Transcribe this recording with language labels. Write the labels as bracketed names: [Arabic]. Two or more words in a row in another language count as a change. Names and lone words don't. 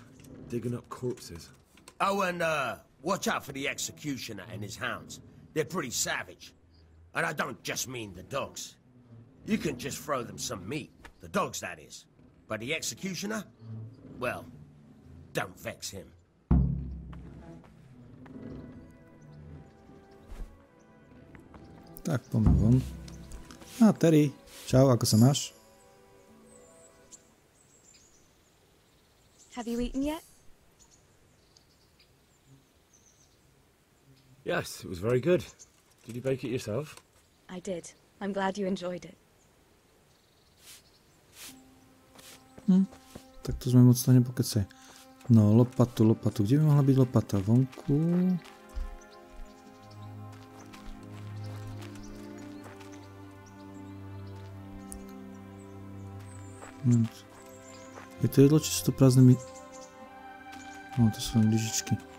[English] Digging up corpses. Oh, and watch out for the executioner and his hounds. They're pretty savage. And I don't just mean the dogs. You can just throw them some meat. The dogs, that is. But the executioner? Well, don't vex him. [Slovak] Tak, poďme von. A Terry, čau, ako sa máš? [English] Have you eaten yet? Yes, it was very good. Did you bake it yourself? I did. I'm glad you enjoyed it. [Slovak] Tak to sme moc to nepokecali. No, lopatu. Kde by mohla byť lopata? Vonku. Je to jedlo, či sú to prázdne No, to sú len lyžičky.